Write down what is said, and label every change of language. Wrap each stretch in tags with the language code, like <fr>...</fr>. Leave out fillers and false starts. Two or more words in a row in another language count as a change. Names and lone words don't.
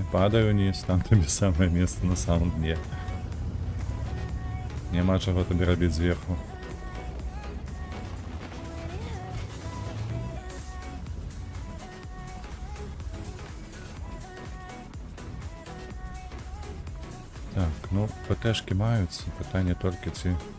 <ru>Падай униз, там тебе самое место на самом дне.</ru> <be>Няма чаго табе рабіць зверху. Так, ну, ПТшки маюцца, пытанне толькі ці...</be>